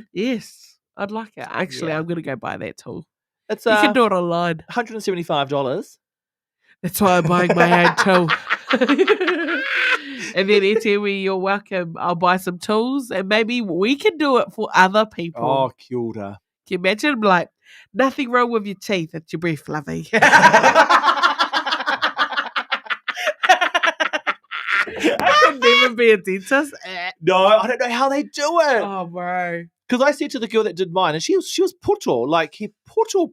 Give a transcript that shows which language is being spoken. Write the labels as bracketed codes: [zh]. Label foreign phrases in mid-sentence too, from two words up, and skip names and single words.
[en] Yes, I'd like it. Actually, I'm going to go buy that tool. It's you can do it online. $175. That's why I'm buying my own tool. And then Etiwi, you're welcome. I'll buy some tools and maybe we can do it for other people. [mi] Oh, kia ora. [en] Can you imagine? I'm like, nothing wrong with your teeth. It's your breath, lovey. I could never be a dentist. No, I don't know how they do it. Oh, bro. Because I said to the girl that did mine, and she was puto, like [mi] he puto.